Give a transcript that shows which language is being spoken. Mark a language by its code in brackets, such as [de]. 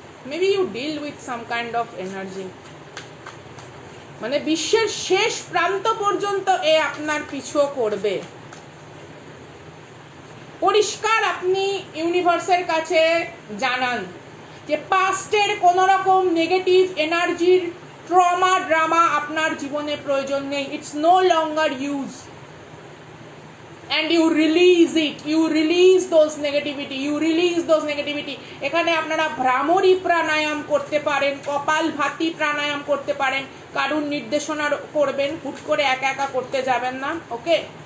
[en] maybe you deal with some kind of energy, [bn] মানে বিশ্বের শেষ প্রান্ত পর্যন্ত এ আপনার পিছু করবে। পরিষ্কার আপনি ইউনিভার্সের কাছে জানান যে পাস্টের কোন রকম নেগেটিভ এনার্জির ট্রমা ড্রামা আপনার জীবনে প্রয়োজন নেই। [en] It's no longer use, and you release it, you release those negativity। [bn] এখানে আপনারা ভ্রামরী প্রাণায়াম করতে পারেন, কপাল ভাতি প্রাণায়াম করতে পারেন, কারুর নির্দেশনা করবেন, হুট করে একা একা করতে যাবেন না। ওকে?